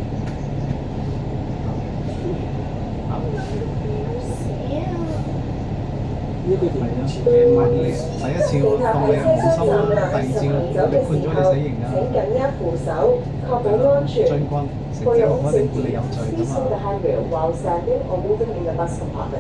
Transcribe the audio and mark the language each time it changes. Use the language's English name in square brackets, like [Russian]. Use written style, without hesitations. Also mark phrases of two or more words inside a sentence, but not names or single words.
[Cantonese] 呢個係啊，唔係你第一次我當你係冇心啦，第二次我哋判咗你死刑㗎。請緊握扶手，確保安全。將軍食 [English] For [Cantonese] 之 [English] your [Cantonese] 後 [English] own [Cantonese] 我一定判 [English] safety, [Cantonese] 你有罪 [English] please [Cantonese] 㗎 [English] hold the [Cantonese] 嘛。 [English] handrail while standing or moving in the bus compartment.